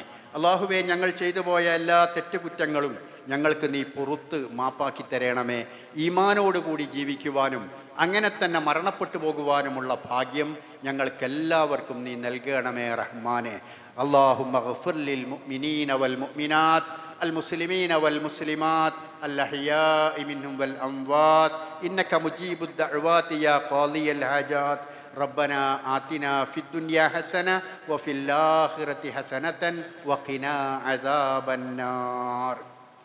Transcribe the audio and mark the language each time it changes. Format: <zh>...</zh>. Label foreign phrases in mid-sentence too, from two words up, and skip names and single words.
<ml>അല്ലാഹുവേ, ഞങ്ങൾ ചെയ്തു പോയ എല്ലാ തെറ്റുകുറ്റങ്ങളും ഞങ്ങൾക്ക് നീ പുറത്ത് മാപ്പാക്കി തരണമേ. ഈമാനോടുകൂടി ജീവിക്കുവാനും അങ്ങനെ തന്നെ മരണപ്പെട്ടു പോകുവാനുമുള്ള ഭാഗ്യം ഞങ്ങൾക്കെല്ലാവർക്കും നീ നൽകണമേ റഹ്മാനെ.</ml> <ar>اللهم اغفر للمؤمنين والمؤمنات المسلمين والمسلمات الأحياء منهم والأموات إنك مجيب الدعوات يا قاضي الحاجات ربنا آتنا في الدنيا حسنة وفي الآخرة حسنة وقنا عذاب النار.</ar>